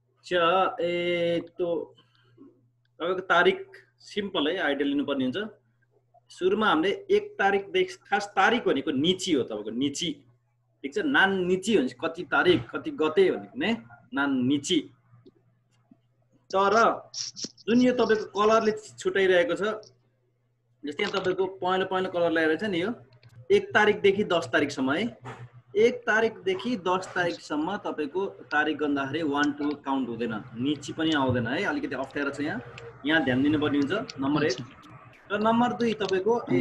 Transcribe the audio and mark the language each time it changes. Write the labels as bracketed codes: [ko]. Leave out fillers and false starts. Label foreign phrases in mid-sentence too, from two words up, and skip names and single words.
[ne] अच्छा तो तपाईँको तारिक सिम्पल है आइडियल लिनुपर्ने हुन्छ सुरुमा हामीले 1 तारिकदेखि खास तारिक भनेको निची हो तपाईँको निची ठीक छ [ja] 何日 [ne] भनेपछि कति तारिक कति गते भनेको ने [ja] 何日 [ne] तर जुन यो तपाईँको कलरले छुटाइरहेको छ जस्तै यहाँ तपाईँको पहेँलो पहेँलो कलर ल्याएर छ नि यो 1 तारिकदेखि 10 तारिकसम्म है 1 तारिकदेखि 10 तारिकसम्म तपाईँको तारिक गर्दाखेरि 1 2 काउन्ट हुँदैन निची पनि आउँदैन है अलिकति अप्ठ्यारो छ यहाँ ध्यान दिनुपर्ने हुन्छ नम्बर 1 र नम्बर 2 तपाईँको